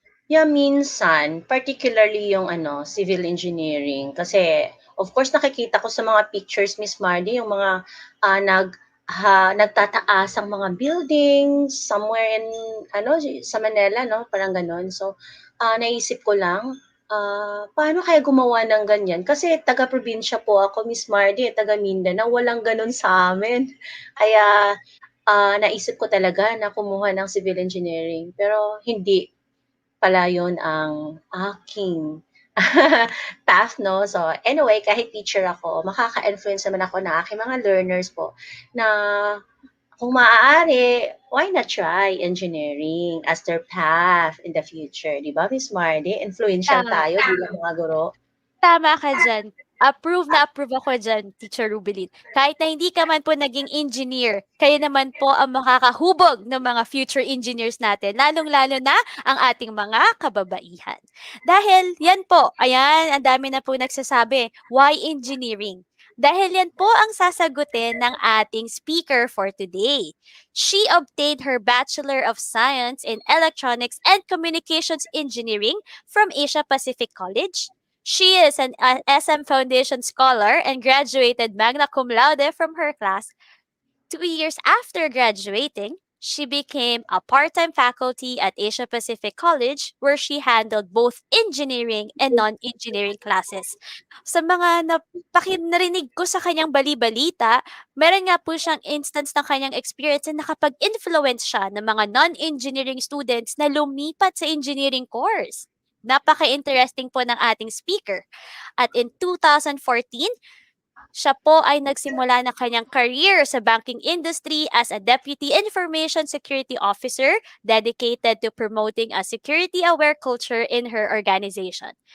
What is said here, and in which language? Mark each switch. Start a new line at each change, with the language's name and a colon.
English: Yeah, minsan, particularly yung civil engineering.
Filipino: Kasi, of course, nakikita ko sa mga pictures, Miss Mardy, yung mga nagtataas ang mga buildings
English: somewhere in,
Filipino: sa Manila, no? Parang ganon. So, naisip ko lang, paano kaya gumawa ng ganyan? Kasi taga-probinsya po ako, Miss Mardy, taga Mindanao, walang ganon sa amin. Kaya, naisip ko talaga na kumuha ng civil engineering. Pero hindi pala yun ang aking path, no? So, anyway, kahit teacher ako, makaka-influence naman ako ng aking mga learners po na kung maaari,
English: why not try engineering as their path in the future?
Filipino: Di ba, Miss Mardy? Influential tayo bilang mga guro. Tama ka dyan. Approve na approve ako dyan, Teacher Rubilin. Kahit na hindi ka man po naging engineer, kayo naman po ang makakahubog ng mga future engineers natin, lalong-lalo na ang ating mga kababaihan. Dahil yan po, ayan, ang dami na po nagsasabi,
English: why engineering?
Filipino: Dahil yan po ang sasagutin ng ating speaker
English: for today. She obtained her Bachelor of Science in Electronics and Communications Engineering from Asia Pacific College. She is an SM Foundation Scholar and graduated magna cum laude from her class. 2 years after graduating, she became a part-time faculty at Asia Pacific College where she handled both engineering and non-engineering classes.
Filipino: Sa mga narinig ko sa kanyang bali-balita, meron nga po siyang instance ng kanyang experience na nakapag-influence siya ng mga non-engineering students na lumipat sa engineering course. Napaka-interesting po ng ating speaker. At
English: in 2014,
Filipino: Siya po ay nagsimula ng kanyang career sa banking industry
English: as a Deputy Information Security Officer dedicated to promoting a security-aware culture in her organization.